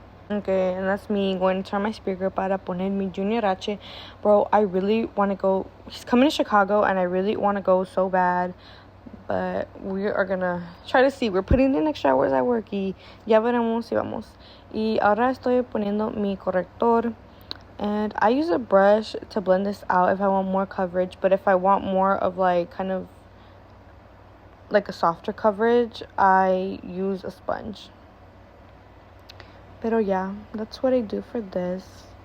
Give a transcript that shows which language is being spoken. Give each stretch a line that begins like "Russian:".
English: Okay, and that's me going to turn my speaker
Spanish: para poner mi
English: Junior H. Bro, I really want to go. He's coming to Chicago, and I really want to go so bad. But we are going to try to see. We're putting in extra hours at work.
Spanish: Y ya veremos si vamos. Y ahora estoy poniendo mi corrector.
English: And I use a brush to blend this out if I want more coverage. But if I want more of, kind of a softer coverage, I use a sponge. Pero yeah, that's what I do for this.